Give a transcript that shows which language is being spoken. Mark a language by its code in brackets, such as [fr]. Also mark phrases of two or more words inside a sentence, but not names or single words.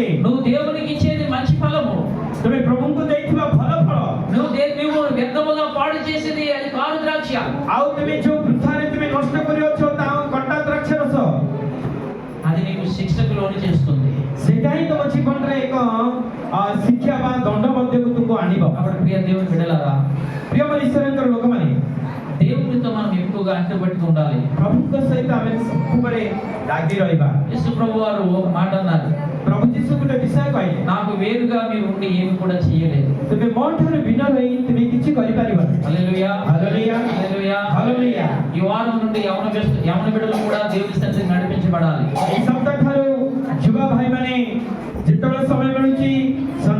[te] నువ్వు దేవునికి ఇచ్చేది మంచి ఫలము. [or] ତୁମେ ପ୍ରଭୁଙ୍କୁ ଦେଇଥିବା ଭଲ ଫଳ [te] నువ్వు వ్యర్థముగా పాడు చేసేది అది కారు ద్రాక్ష. [or] ଆଉ ତୁମେ ଯୋଉ ବୃଥାରେ ତୁମେ ନଷ୍ଟ କରିଅଛ ତାହା କଣ୍ଟା ଦ୍ରାକ୍ଷ ରସ [te] అది నీకు శిక్షకు లోను చేస్తుంది. [or] ସେଇଟା ହିଁ ତମ ଜୀବନରେ ଏକ ଶିକ୍ଷା ବା ଦଣ୍ଡ ମଧ୍ୟକୁ ତୁମକୁ ଆଣିବ [te] కాబట్టి ప్రియ దేవుని బిడ్డలారా [or] ପ୍ରିୟମୟ ଈଶ୍ୱରଙ୍କର ଲୋକମାନେ [te] దేవునితో మనం ఎక్కువగా అంటుపట్టుకు ఉండాలి. [or] ପ୍ରଭୁଙ୍କ ସହିତ ଆମେ ସବୁବେଳେ ଲାଗି ରହିବା [te] యేసు ప్రభు వారు ఒక మాట అన్నారు. [or] ପ୍ରଭୁ ଯୀଶୁ ଗୋଟେ ବିଷୟ କହିଲେ [te] నాకు వేరుగా మీరు ఉండి ఏమి కూడా చేయలేదు. [or] ତୁମେ ମୋ ଠାରୁ ଭିନ୍ନ ହୋଇ ତୁମେ କିଛି କରିପାରିବନି [te] హల్లెలూయా హల్లెలూయా హల్లెలూయా హల్లెలూయా ఈ వారం నుండి యవన బిడ్డలు కూడా దేవుని సన్నిధికి నడిపించబడాలి. [or] ଏହି ସପ୍ତାହ ଠାରୁ ଯୁବା ଭାଇମାନେ ଯେତେବେଳେ ସମୟ ମିଳୁଛି